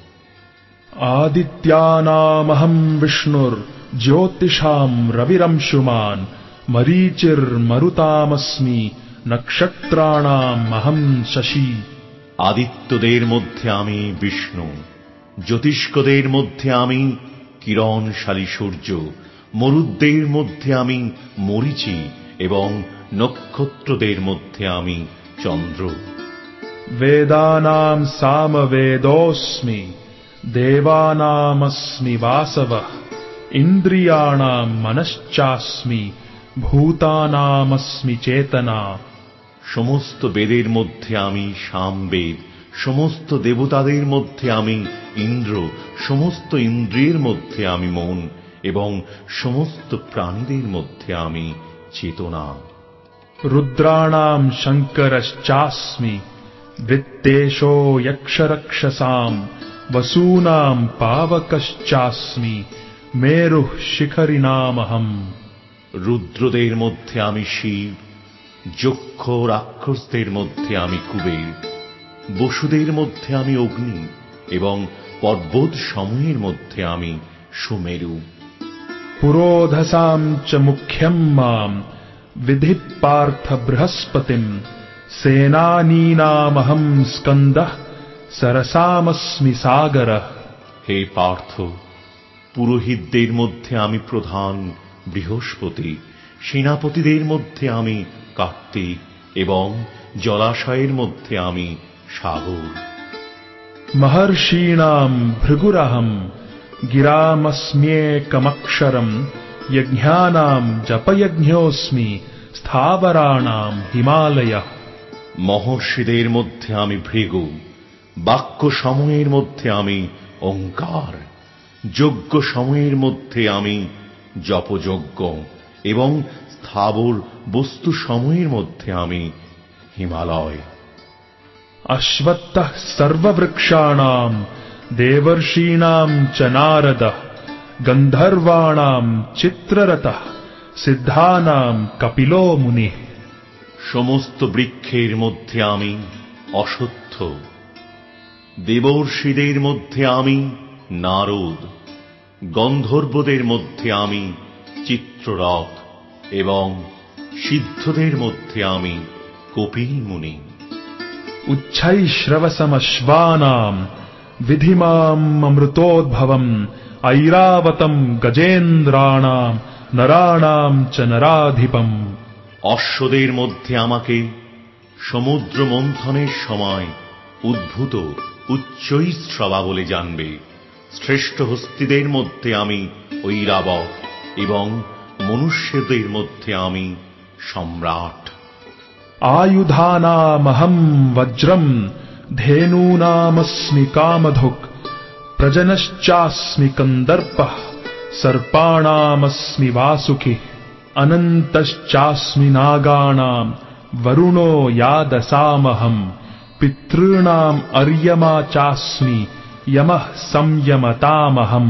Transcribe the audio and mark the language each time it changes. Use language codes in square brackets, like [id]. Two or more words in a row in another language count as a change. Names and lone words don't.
[sa] আদিত্যানামহম বিষ্ণুর জ্যোতিষাম রবিরংশুমান মরীচির্মরুতামস্মি নক্ষত্রাণাম অহম শশী। [bn] আদিত্যদের মধ্যে আমি বিষ্ণু, জ্যোতিষ্কদের মধ্যে আমি কিরণশালী সূর্য, মরুদ্দের মধ্যে আমি মরীচি এবং নক্ষত্রদের মধ্যে আমি চন্দ্র। [sa] वेदानां सामवेदोऽस्मि देवानामस्मि वासवः इन्द्रियाणां मनश्चास्मि भूतानामस्मि चेतना। [bn] সমস্ত বেদের মধ্যে আমি সামবেদ, সমস্ত দেবতাদের মধ্যে আমি ইন্দ্র, সমস্ত ইন্দ্রিয়ের মধ্যে আমি মন এবং সমস্ত প্রাণীদের মধ্যে আমি চেতনা। [sa] रुद्राणां शङ्करश्चास्मि वित्तेशो यक्षरक्षसां वसूनां पावकश्चास्मि मेरुः शिखरिणामहम्। [bn] রুদ্রদের মধ্যে আমি শিব, যক্ষ রাক্ষসদের মধ্যে আমি কুবের, বসুদের মধ্যে আমি অগ্নি এবং পর্বত সমূহের মধ্যে আমি সুমেরু। [sa] पुरोधसां च मुख्यं मां विधि पार्थ बृहस्पतिं सेनानीनामहं स्कन्दः सरसामस्मि सागरः। [bn] হে পার্থ, পুরোহিতদের মধ্যে আমি প্রধান বৃহস্পতি, সেনাপতিদের মধ্যে আমি কার্তিক এবং জলাশয়ের মধ্যে আমি সাগর। [sa] महर्षीणां भृगुरहं गिरामस्म्येकमक्षरं यज्ञानां जपयज्ञोऽस्मि स्थावराणां हिमालयः। [bn] মহর্ষিদের মধ্যে আমি ভৃগু, বাক্য সমূহের মধ্যে আমি ওঙ্কার, যজ্ঞ সমূহের মধ্যে আমি জপযজ্ঞ এবং স্থাবর বস্তু সমূহের মধ্যে আমি হিমালয়। [sa] अश्वत्थः सर्ववृक्षाणां देवर्षीणां च नारदः गन्धर्वाणां चित्ररथः सिद्धानां कपिलो मुनिः। [bn] সমস্ত বৃক্ষের মধ্যে আমি অশ্বত্থ, দেবর্ষিদের মধ্যে আমি নারদ, গন্ধর্বদের মধ্যে আমি চিত্ররথ এবং সিদ্ধদের মধ্যে আমি কপিল মুনি। [sa] उच्छैश्रवसमश्वानां विधिमामृतोद्भवम् ऐरावतं गजेन्द्राणां नराणां च नराधिपम्। [bn] অশ্বদের মধ্যে আমাকে সমুদ্র মন্থনের সময় উদ্ভূত উচ্চৈঃস্রবা বলে জানবে। শ্রেষ্ঠ হস্তিদের মধ্যে আমি ঐরাবত এবং মনুষ্যদের মধ্যে আমি সম্রাট। [sa] आयुधानामहं वज्रं धेनूनामस्मि कामधुक् प्रजनश्चास्मि कन्दर्पः सर्पाणामस्मि वासुकिः अनन्तश्चास्मि नागानां वरुणो यादसामहम् पितॄणाम् अर्यमा चास्मि यमः संयमतामहम्।